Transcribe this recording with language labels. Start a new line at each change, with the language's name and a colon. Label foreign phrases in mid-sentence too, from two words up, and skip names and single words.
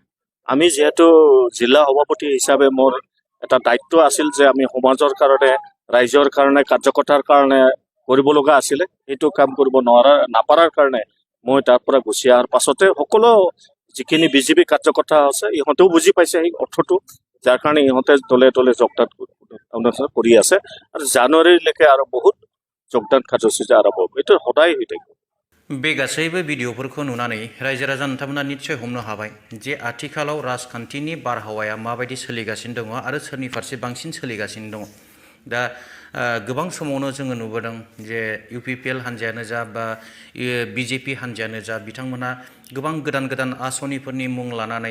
Assamese: আমি যিহেতু জিলা সভাপতি হিচাপে মোৰ এটা দায়িত্ব আছিল যে আমি সমাজৰ কাৰণে ৰাইজৰ কাৰণে কাৰ্যকৰ্তাৰ কাৰণে কৰিব লগা আছিলে এইটো কাম কৰিব নাপাৰাৰ কাৰণে মই তাৰ পৰা গুচি অহাৰ পাছতে সকলো যিখিনি BJP কাৰ্যকৰ্তা আছে ইহঁতেও বুজি পাইছে এই অৰ্থটো যাৰ কাৰণে ইহঁতে দলে যোগদান কৰি আছে আৰু জানুৱাৰীলৈকে আৰু বহুত যোগদান কাৰ্যসূচী আৰম্ভ হ'ব এইটো সদায় হৈ থাকিব
Bodo: बे गासैबो भिडिअफोरखौ नुनानै रायजो राजा नोंथांमोना निश्चय हमनो हाबाय जे आथिखालाव राजखान्थिनि बारहावाया माबायदि सोलिगासिनो दङ आरो सोरनि फारसे बांसिन सोलिगासिनो दङ दा गोबां समावनो जोङो नुबोदों जे UPPL हान्जायानो जा बा BJP हान्जायानो जा बिथांमोना गोबां गोदान आसनिफोरनि मुं लानानै